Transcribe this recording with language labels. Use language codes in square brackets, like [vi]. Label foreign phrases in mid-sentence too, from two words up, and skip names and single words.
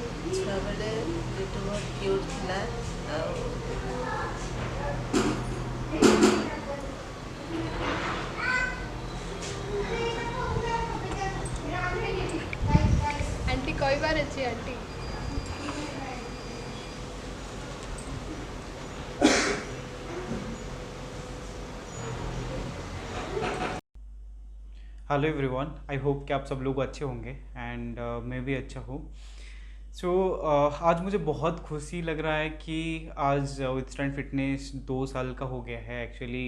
[or] ଛୁଆବେଳେ ଲିଟୁ ବହୁତ କ୍ୟୁଟ୍ ଥିଲା ଆଉ आंटी କହିବାର ଅଛି आंटी। [en] Hello everyone, I hope [hi] कि आप सब लोग अच्छे होंगे एंड मैं भी अच्छा हूँ। सो आज मुझे बहुत खुशी लग रहा है कि आज विथस्टैंड फिटनेस 2 साल का हो गया है एक्चुअली।